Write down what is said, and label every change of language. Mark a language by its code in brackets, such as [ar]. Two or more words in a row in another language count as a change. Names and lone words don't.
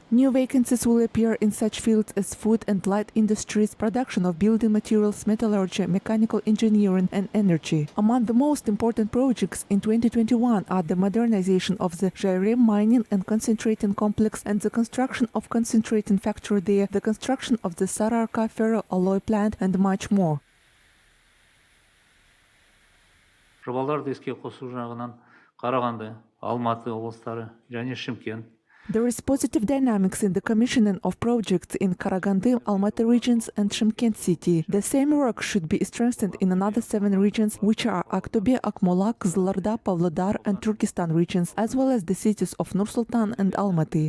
[en] New vacancies will appear in such fields as food and light industries, production of building materials, metallurgy, mechanical engineering, and energy. Among the most important projects in 2021 are the modernization of the Joly mining and concentrating complex and the construction of concentrating factory there, the construction of the Sararka ferro-alloy plant, and much more. [kk] Жобаларды іске қосу жағынан Қарағанды, Алматы облыстары және Шымкент. [en] There is positive dynamics in the commissioning of projects in Karaganda, Almaty regions, and Shymkent city. The same work should be strengthened in another 7 regions, which are Aktobe, Akmola, Kızılırda, Pavlodar, and Turkestan regions, as well as the cities of Nur-Sultan and Almaty.